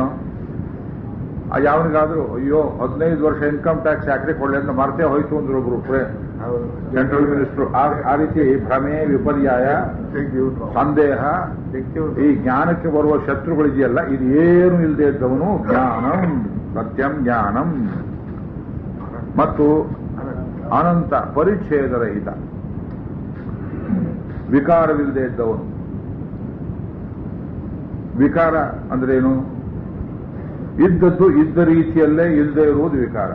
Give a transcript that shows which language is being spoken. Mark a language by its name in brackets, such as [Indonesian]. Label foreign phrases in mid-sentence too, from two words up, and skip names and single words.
[Kannada] ಯಾವನಿಗಾದ್ರೂ ಅಯ್ಯೋ 15 ವರ್ಷ [English] income tax [Kannada] ಯಾಕ್ರಿ ಕೊಳ್ಳೆ ಅಂತ ಮರ್ತೇ ಹೋಯ್ತು ಅಂದ್ರು ಒಬ್ರು [English] central minister. [Kannada] ಆ ರೀತಿ ಭ್ರಮೆ, ವಿಪರ್ಯಾಯ, ಸಂದೇಹ, ಈ ಜ್ಞಾನಕ್ಕೆ ಬರುವ ಶತ್ರುಗಳಿದೆಯಲ್ಲ, ಇದು ಏನು ಇಲ್ಲದೆ ಇದ್ದವನು ಜ್ಞಾನಂ, [Sanskrit] ಸತ್ಯಂ ಜ್ಞಾನಂ [Kannada] ಮತ್ತು ಅನಂತ ಪರಿಚ್ಛೇದರಹಿತ ವಿಕಾರವಿಲ್ಲದೆ ಇದ್ದವನು. ವಿಕಾರ ಅಂದ್ರೇನು? ಇದ್ದದ್ದು ಇದ್ದ ರೀತಿಯಲ್ಲೇ ಇಲ್ಲದೆ ಇರುವುದು ವಿಕಾರ.